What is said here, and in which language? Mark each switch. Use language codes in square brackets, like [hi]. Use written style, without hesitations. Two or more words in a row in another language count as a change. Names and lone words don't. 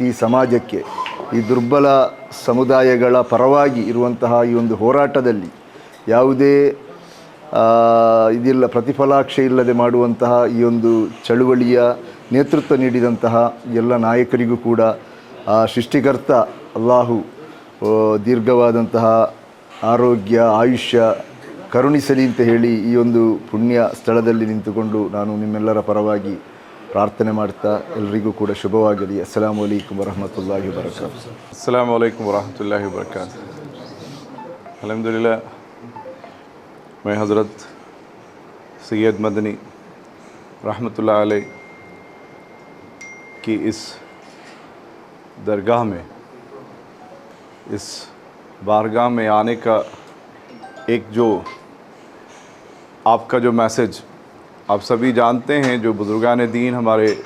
[kn] ಸಮಾಜಕ್ಕೆ, ಈ ದುರ್ಬಲ ಸಮುದಾಯಗಳ ಪರವಾಗಿ ಇರುವಂತಹ ಈ ಒಂದು ಹೋರಾಟದಲ್ಲಿ ಯಾವುದೇ ಇದಿಲ್ಲ, ಪ್ರತಿಫಲಾಕ್ಷೆ ಇಲ್ಲದೆ ಮಾಡುವಂತಹ ಈ ಒಂದು ಚಳುವಳಿಯ ನೇತೃತ್ವ ನೀಡಿದಂತಹ ಎಲ್ಲ ನಾಯಕರಿಗೂ ಕೂಡ ಸೃಷ್ಟಿಕರ್ತ ಅಲ್ಲಾಹು ದೀರ್ಘವಾದಂತಹ ಆರೋಗ್ಯ ಆಯುಷ್ಯ ಕರುಣಿಸಲಿ ಅಂತ ಹೇಳಿ ಈ ಒಂದು ಪುಣ್ಯ ಸ್ಥಳದಲ್ಲಿ ನಿಂತುಕೊಂಡು ನಾನು ನಿಮ್ಮೆಲ್ಲರ ಪರವಾಗಿ ಪ್ರಾರ್ಥನೆ ಮಾಡ್ತಾ ಎಲ್ಲರಿಗೂ ಕೂಡ ಶುಭವಾಗಲಿ. [ar] السلام عليكم ورحمة الله وبركاته. السلام عليكم ورحمة الله وبركاته. अल्हम्दुलिल्लाह, [hi] मैं हज़रत सैयद मदनी रहमतुल्लाह अलैह की इस दरगाह में, इस बारगाह में आने का एक जो आपका जो मैसेज आप सभी जानते हैं, जो बुज़ुर्गान दीन हमारे